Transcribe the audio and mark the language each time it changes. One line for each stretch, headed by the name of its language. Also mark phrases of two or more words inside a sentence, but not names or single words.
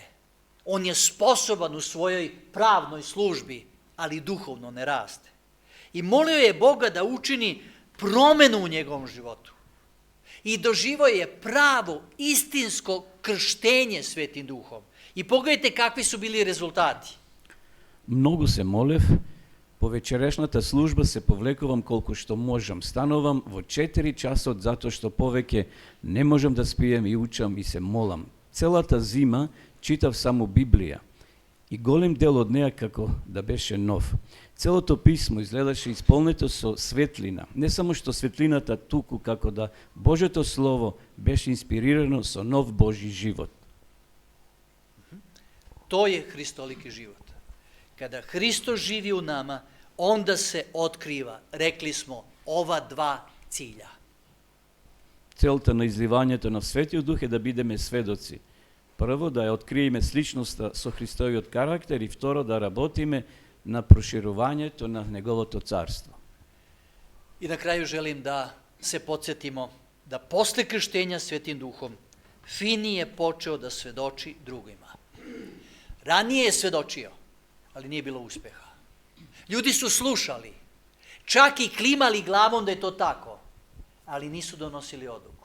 Serbian: On je sposoban u svojoj pravnoj službi, ali duhovno ne raste. I molio je Boga da učini promenu u njegovom životu. I doživio je pravo, istinsko krštenje Svetim Duhom. I pogledajte kakvi su bili rezultati.
Macedonian: Mnogo se молев, по вечерешната служба се повлекувам колку што можам. Станувам во 4 часот затоа што повеќе не можам да спием и учам и се молам. Целата зима читав само Библија и голем дел од неа како да беше нов. Целото писмо изгледаше исполнето со светлина. Не само што светлината туку, како да Божето Слово беше инспирирано со нов Божji живот.
Serbian: To je Hristoliki život. Kada Hristo živi u nama, onda se otkriva, rekli smo, ova 2 cilja.
Macedonian: Целта на изливањето на Светиот Дух е да бидеме сведоци. Прво, да ја откриеме сличноста со Христовиот карактер и второ, да работиме на проширувањето на Неговото царство.
Serbian: I na kraju želim da se podsjetimo da posle krštenja Svetim Duhom Finney je počeo da svedoči drugima. Ranije je svedočio, ali nije bilo uspeha. Ljudi su slušali, čak i klimali glavom da je to tako, ali nisu donosili odluku.